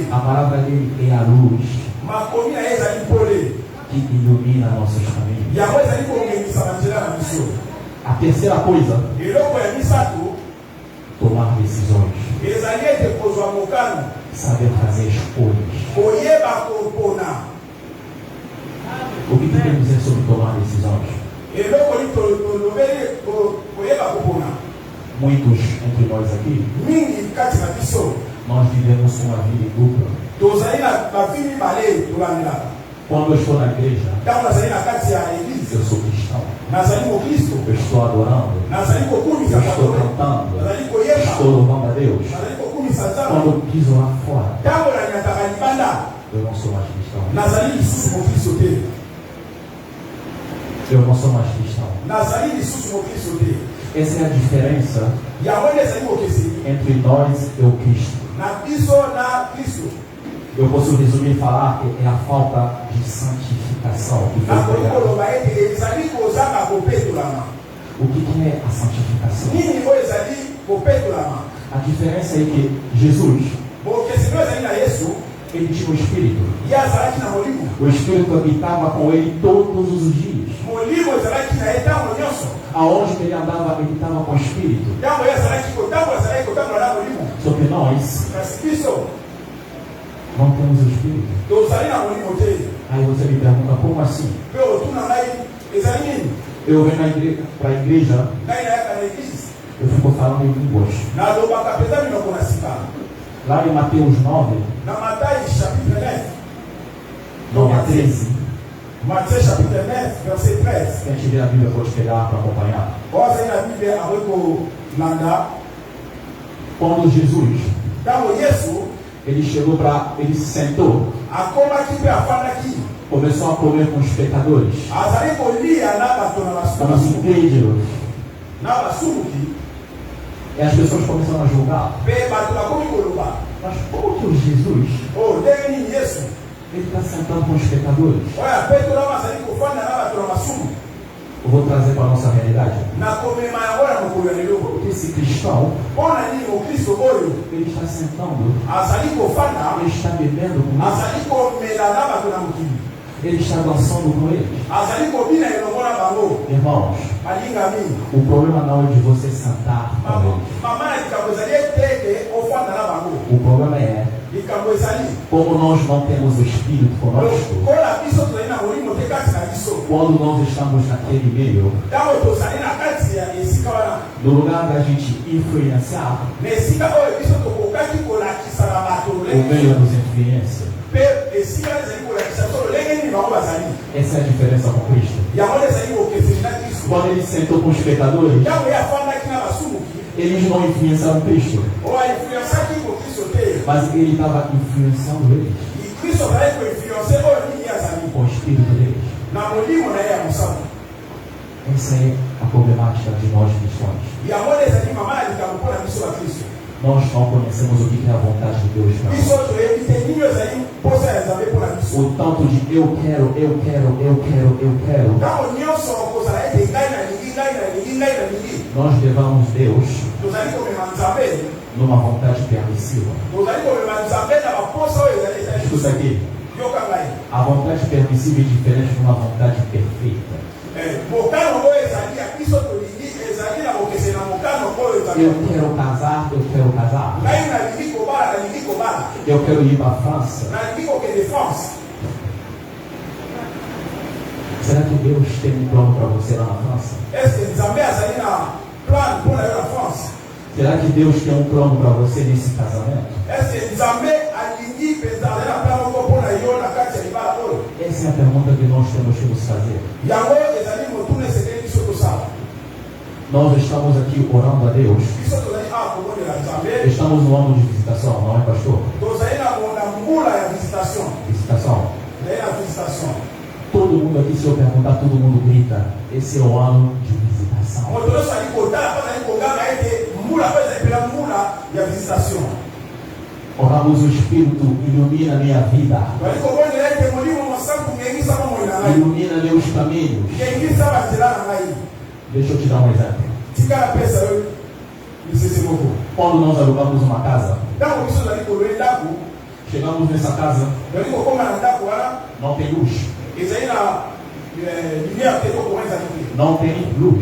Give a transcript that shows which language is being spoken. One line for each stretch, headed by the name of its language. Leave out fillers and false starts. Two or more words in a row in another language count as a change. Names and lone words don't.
Portuguese: A palavra dele é a luz
Lingala: makomi na ye ezali pole,
Portuguese: que ilumina nossos caminhos.
Lingala: yango ezali kongemisa banzela na biso.
Portuguese: A terceira coisa,
Lingala: eloko ya misato
Portuguese: tomar decisões.
Lingala: ezali ete kozwa mokano,
Portuguese: Saber fazer escolhas.
Lingala: koyeba kopona.
Portuguese: O que tem a dizer sobre tomar decisões?
Lingala: eloko ni tolobeli koyeba kopona.
Portuguese: Muitos entre nós aqui,
Lingala: mingi kati na biso
Portuguese: nós vivemos uma vida em dupla.
Lingala: tozali na bavi mibale tolandelaka.
Portuguese: Quando eu estou na igreja,
Lingala: ntango nazali na kati ya eglize,
Portuguese: eu sou cristão.
Lingala: nazali mokristo,
Portuguese: Eu estou adorando.
Lingala: nazali kokumisa
Portuguese: Eu estou
Lingala: Nzambe,
Portuguese: cantando.
Lingala: nazali koyeba,
Portuguese: Estou louvando a Deus.
Lingala: nazali kokumisa Nzambe.
Portuguese: Quando eu piso lá fora,
Lingala: ntango nanyataka libanda,
Portuguese: eu não sou mais cristão.
Lingala: nazali lisusu mokristo te,
Portuguese: Eu não sou mais cristão.
Lingala: nazali lisusu mokristo te.
Portuguese: Essa é a diferença
Lingala: Yango nde ezali bokeseni
Portuguese: entre nós e o Cristo.
Lingala: na biso na Kristo.
Portuguese: Eu posso resumir e falar que é a falta de santificação que foi
Lingala: Nakoki
Portuguese: pregada.
Lingala: koloba ete ezali kozanga kopetolama.
Portuguese: O que é a santificação?
Lingala: Nini oyo ezali kopetolama?
Portuguese: A diferença é que Jesus,
Lingala: Bokeseni oyo ezali na Yesu,
Portuguese: ele tinha o Espírito.
Lingala: ye azalaki na molimo.
Portuguese: O Espírito habitava com ele todos os dias.
Lingala: Molimo ezalaki na ye ntango nyonso.
Portuguese: Aonde ele andava, ele estava com o Espírito.
Lingala: Ntango ye azalaki kotambola na molimo.
Portuguese: Só que nós
Lingala: Kasi biso
Portuguese: não temos o Espírito.
Lingala: tozali na molimo te.
Portuguese: Aí você me pergunta, como assim?
Lingala: Mpe otuna ngai ezali nini?
Portuguese: Eu venho para a igreja,
Lingala: Ngai nayaka na eglise
Portuguese: eu fico falando em línguas.
Lingala: nalobaka mpenza minoko na sika.
Portuguese: Lá em Mateus 9,
Lingala: Na Matayi chapitre 9,
Portuguese: 9 a 13,
French: Matthieu chapitre 9, verset 13.
Portuguese: quem tiver a Bíblia pode pegar para acompanhar.
Lingala: Ozali na Bíblia akoki kolanda.
Portuguese: Quando Jesus,
Lingala: Ntango Yesu
Portuguese: ele se sentou,
Lingala: akomaki mpe afandaki,
Portuguese: começou a comer com os pecadores,
Lingala: azali kolia na bato na
Portuguese: com os incrédulos,
Lingala: na basumuki,
Portuguese: e as pessoas começaram a julgar.
Lingala: mpe bato bakomi koloba
Portuguese: Mas como que o Jesus,
Lingala: o ndenge nini Yesu
Portuguese: ele está sentando com os pecadores?
Lingala: oyo apetolama azali kofanda na bato na masumu.
Portuguese: Eu vou trazer para a nossa realidade.
Lingala: Nakomema yango na mokolo ya lelo.
Portuguese: Porque esse cristão,
Lingala: Mpona nini mokristo oyo
Portuguese: ele está sentando,
Lingala: azali kofanda,
Portuguese: ele está bebendo com eles,
Lingala: azali komela na bato na mokili,
Portuguese: ele está dançando com eles.
Lingala: azali kobina elongo na bango.
Portuguese: Irmãos,
Lingala: Balingami,
Portuguese: o problema não é de você sentar com eles.
Lingala: mama na likambo ezali eteke ofanda na bango.
Portuguese: O problema é,
Lingala: Likambo ezali
Portuguese: como nós não temos o Espírito conosco,
Lingala: lokola biso tozali na molimo te kati na biso.
Portuguese: quando nós estamos naquele meio,
Lingala: Ntango tozali na kati ya esika wana,
Portuguese: no lugar da gente influenciar,
Lingala: na esika oyo biso tokokaki kolakisa na bato
Portuguese: o meio nos influencia.
Lingala: mpe esika ezali kolakisa biso lolenge nini bango bazali.
Portuguese: Essa é a diferença com Cristo.
Lingala: Yango nde ezali bokeseni na Kristo.
Portuguese: Quando ele sentou com os pecadores,
Lingala: Ntango ye afandaki na basumuki,
Portuguese: eles não influenciaram Cristo,
Lingala: oyo ainfluensaki mokristo te,
Portuguese: mas ele estava influenciando eles
Lingala: kristo azali koinfluence oyo nini ye azali
Portuguese: com o Espírito deles.
Lingala: na molimo na ye ya mosantu.
Portuguese: Essa é a problemática de nós cristãos.
Lingala: Yango nde ezali mama na likambo mpona biso bakristo.
Portuguese: Nós não conhecemos o que é a vontade de Deus para
Lingala: Biso
Portuguese: nós.
Lingala: toyebi te nini oyo ezali mposa ya nzambe mpona biso.
Portuguese: O tanto de eu quero, eu quero, eu quero, eu quero.
Lingala: Ntango nyonso kozala ete ngai nalingi ngai nalingi ngai nalingi,
Portuguese: Nós levamos Deus
Lingala: tozali komema nzambe,
Portuguese: numa vontade permissiva.
Lingala: tozali komema nzambe na baposa oyo ezali ezali
Portuguese: Escuta aqui.
Lingala: yoka ngai.
Portuguese: A vontade permissiva é diferente de uma vontade perfeita.
Lingala: Mokano oyo ezali ya biso tolingi ezali na bokeseni na mokano oyo ezali.
Portuguese: Eu quero casar, eu quero casar.
Lingala: Ngai nalingi kobala nalingi kobala,
Portuguese: Eu quero ir para a França.
Lingala: nalingi kokende France.
Portuguese: Será que Deus tem um plano para você lá na França?
Lingala: Eske nzambe azali na plan mpona yo na France?
Portuguese: Será que Deus tem um plano para você nesse casamento?
Lingala: Eske nzambe alingi mpenza azali na plan moko mpona yo na kati ya libala oyo?
Portuguese: Essa é a pergunta que nós temos que nos fazer.
Lingala: Yango ezali motuna esengeli biso tosala.
Portuguese: Nós estamos aqui orando a Deus.
Lingala: Biso tozali awa kobondela nzambe,
Portuguese: Estamos no ano de visitação, não é, pastor?
Lingala: tozali na mbula ya visitation.
Portuguese: Visitação.
Lingala: Tozali na visitation.
Portuguese: Todo mundo aqui, se eu perguntar, todo mundo grita. Esse é o ano de visitação.
Lingala: Moto nyonso ali kotala mpo azali koganga ete mbula oyo ezali mpela mbula ya visitation.
Portuguese: Oramos, o Espírito ilumina minha vida.
Lingala: Tozali kobondela ete molimo mosantu ngengisa bomoi na ngai,
Portuguese: Ilumina meus caminhos.
Lingala: ngengisa banzela na ngai.
Portuguese: Deixa eu te dar um exemplo.
Lingala: Tikala pesa oyo lisese moko.
Portuguese: Quando nós alugamos uma casa,
Lingala: Ntango biso tozali kolwe ndako,
Portuguese: chegamos nessa casa,
Lingala: tozali kokóma na ndako wana,
Portuguese: não tem luz.
Lingala: ezali na lumière te tokoma ezali te,
Portuguese: Não tem luz.